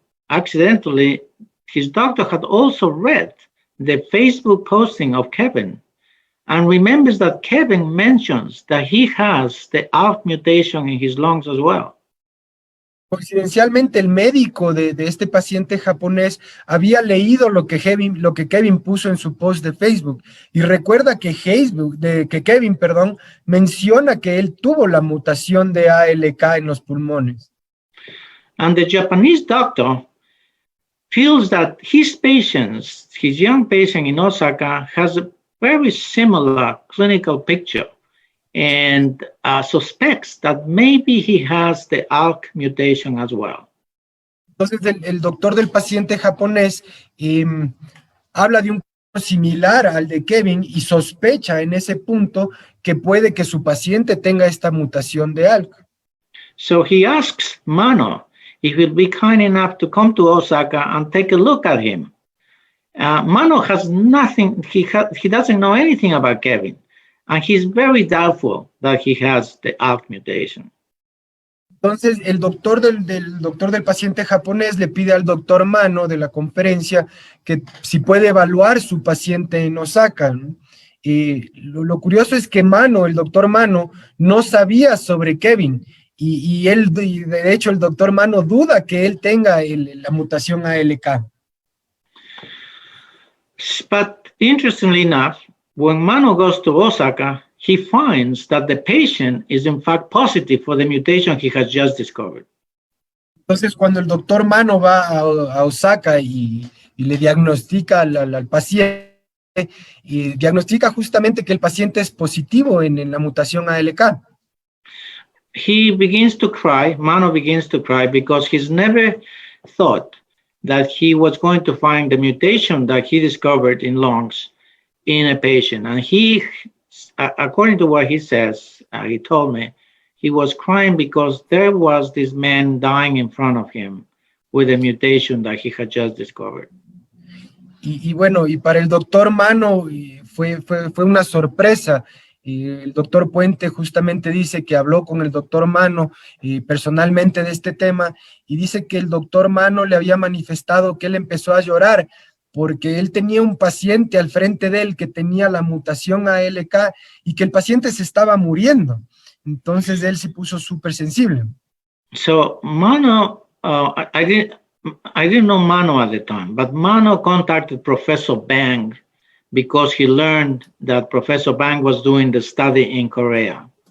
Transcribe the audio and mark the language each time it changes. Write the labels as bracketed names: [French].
[English] Accidentally, his doctor had also read the Facebook posting of Kevin and remembers that Kevin mentions that he has the ALK mutation in his lungs as well. [Spanish] Coincidencialmente, el médico de este paciente japonés había leído lo que Kevin puso en su post de Facebook, y recuerda que Kevin menciona que él tuvo la mutación de ALK en los pulmones. [English] And the Japanese doctor feels that his young patient in Osaka, has a very similar clinical picture, and suspects that maybe he has the ALK mutation as well. [Spanish] Entonces, el doctor del paciente japonés habla de un caso similar al de Kevin y sospecha en ese punto que puede que su paciente tenga esta mutación de ALK. [English] So he asks Mano if he'll be kind enough to come to Osaka and take a look at him. Mano has nothing, he doesn't know anything about Kevin, and he's very doubtful that he has the ALK mutation. [Spanish] Entonces, el doctor del paciente japonés le pide al doctor Mano de la conferencia que si puede evaluar su paciente en Osaka, ¿no? Y lo curioso es que el doctor Mano, no sabía sobre Kevin, y de hecho, el doctor Mano duda que él tenga la mutación ALK. [English] But interestingly enough, when Mano goes to Osaka, he finds that the patient is in fact positive for the mutation he has just discovered. [Spanish] Entonces, cuando el doctor Mano va a Osaka y le diagnostica al paciente, y diagnostica justamente que el paciente es positivo en la mutación ALK. [English] He begins to cry, Mano begins to cry, because he's never thought that he was going to find the mutation that he discovered in lungs in a patient. And he, according to what he says, he told me, he was crying because there was this man dying in front of him with a mutation that he had just discovered. [Spanish] Y bueno, y para el doctor Mano fue una sorpresa. El doctor Puente justamente dice que habló con el doctor Mano personalmente de este tema, y dice que el doctor Mano le había manifestado que él empezó a llorar porque él tenía un paciente al frente de él que tenía la mutación ALK y que el paciente se estaba muriendo. Entonces él se puso súper sensible. [English] So Mano, I didn't know Mano at the time, but Mano contacted Professor Bang because he learned that Professor Bang was doing the study in Korea.